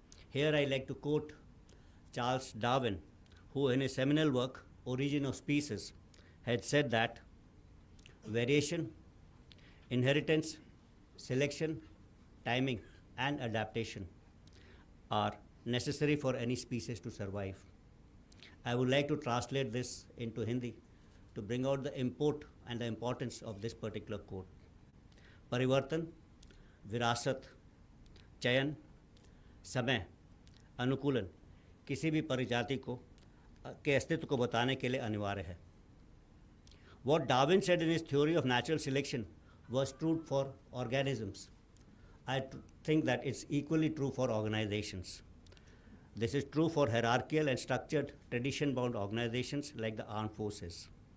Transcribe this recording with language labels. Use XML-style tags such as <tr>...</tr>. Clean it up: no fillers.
<en>Here I like to quote Charles Darwin, who in his seminal work, Origin of Species, had said that variation, inheritance, selection, timing, and adaptation are necessary for any species to survive. I would like to translate this into Hindi to bring out the import and the importance of this particular quote.</en> <hi>परिवर्तन, विरासत, चयन, समय, अनुकूलन किसी भी प्रजाति को के अस्तित्व को बताने के लिए अनिवार्य है.</hi> <en>What Darwin said in his theory of natural selection was true for organisms. I think that it's equally true for organizations. This is true for hierarchical and structured tradition-bound organizations like the armed forces.</en>